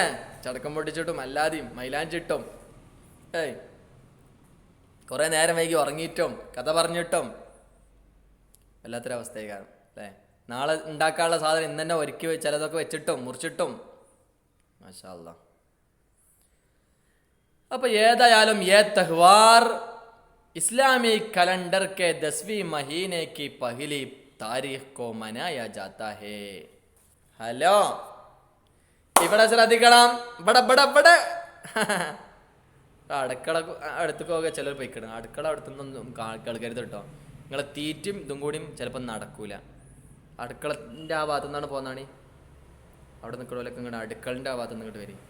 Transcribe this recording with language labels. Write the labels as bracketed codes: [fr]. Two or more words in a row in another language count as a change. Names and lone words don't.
[ml] ചടക്കം പൊട്ടിച്ചിട്ടും അല്ലാതെയും മൈലാഞ്ചിട്ടും കുറേ നേരം വൈകി ഉറങ്ങിയിട്ടും കഥ പറഞ്ഞിട്ടും വല്ലാത്തൊരവസ്ഥയായി കാണും അല്ലേ? നാളെ ഉണ്ടാക്കാനുള്ള സാധനം ഇന്ന് തന്നെ ഒരുക്കി ചിലതൊക്കെ വെച്ചിട്ടും മുറിച്ചിട്ടും [ar] ما شاء الله. [ml] അപ്പൊ ഏതായാലും [hi] ये त्यौहार इस्लामी कैलेंडर के 10वीं महीने की पहली तारीख को मनाया जाता है. [ml] ഹലോ, ഇവിടെ ശ്രദ്ധിക്കണം. ഇവിടെ അടുക്കള അടുത്തേക്കൊക്കെ ചിലർ പോയിക്കിടും. അടുക്കള അടുത്തൊന്നും കേൾക്കരുത് കേട്ടോ. നിങ്ങളെ തീറ്റും ഇതും കൂടിയും ചിലപ്പോൾ നടക്കൂല. അടുക്കളൻ്റെ ആ ഭാഗത്തു നിന്നാണ് പോകുന്നതാണ്. അവിടെ നിൽക്കണോലൊക്കെ ഇങ്ങോട്ട് അടുക്കളൻ്റെ ആ ഭാഗത്ത് നിന്ന് ഇങ്ങോട്ട് വരും.